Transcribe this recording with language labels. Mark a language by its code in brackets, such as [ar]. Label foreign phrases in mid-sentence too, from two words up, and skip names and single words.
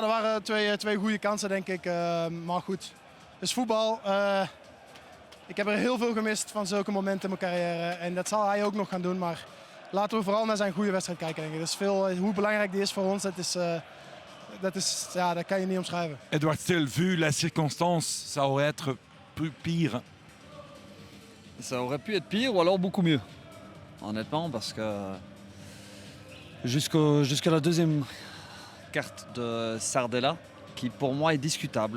[nl] Er waren twee goede kansen, denk ik. Maar goed, het is voetbal. Ik heb er heel veel gemist van zulke momenten in mijn carrière. En dat zal hij ook nog gaan doen. Maar laten we vooral naar zijn goede wedstrijd kijken, denk ik. Dus hoe belangrijk die is voor ons, dat kan je niet omschrijven. [fr] Edouard Still, vu la circonstance, ça aurait être pire. Ça aurait pu être pire ou alors beaucoup mieux. Honnêtement, parce que jusqu'à la deuxième carte de Sardella, qui pour moi est discutable.